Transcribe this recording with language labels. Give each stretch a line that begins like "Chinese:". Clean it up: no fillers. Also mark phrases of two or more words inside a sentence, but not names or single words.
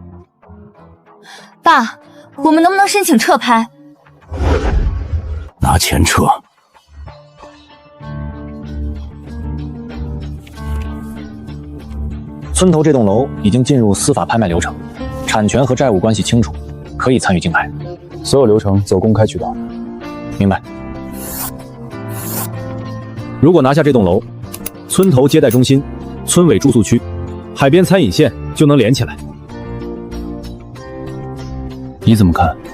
Chinese: 爸，我们能不能申请撤拍？拿钱撤。村头这栋楼已经进入司法拍卖流程，产权和债務關係清楚，可以參與競拍。所有流程走公開渠道。明白。如果拿下這棟樓，村頭接待中心、村尾住宿區、海邊餐飲線就能連起來。你怎麼看？